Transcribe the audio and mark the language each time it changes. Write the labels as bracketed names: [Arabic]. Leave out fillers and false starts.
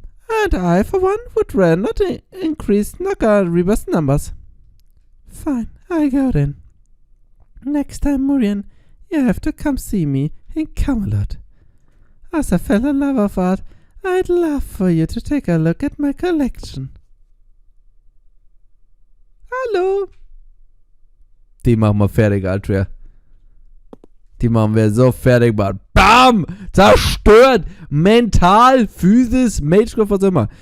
[English] And I, for one, would rather not increase Naga Reba's numbers. Fine, I go then. Next time, Murian, you have to come see me in Camelot. As a fellow lover of art, I'd love for you to take a look at my collection. [German] Hallo? Die machen wir fertig, Altria. Die machen wir so fertig, Mann. Bam! Zerstört! Mental, Physis, Magecraft, was immer.